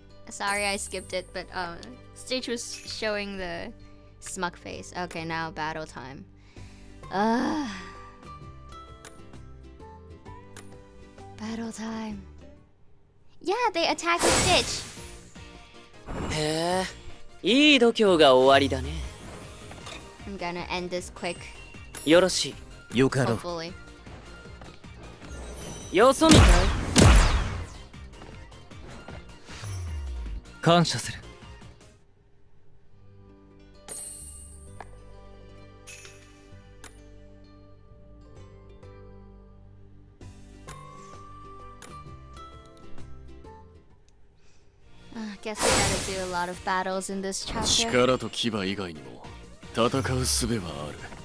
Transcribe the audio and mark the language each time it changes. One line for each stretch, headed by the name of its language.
English: Sorry, I skipped it, but Stitch was showing the smug face. Okay, now battle time. Battle time. Yeah, they attack with Stitch.
Japanese: へえ、いい度胸が終わりだね。
English: I'm gonna end this quick.
Japanese: よろしい。よかろう。
English: Hopefully.
Japanese: よそ見かい？感謝する。
English: Guess we gotta do a lot of battles in this chapter.
Japanese: 力と牙以外にも戦う術はある。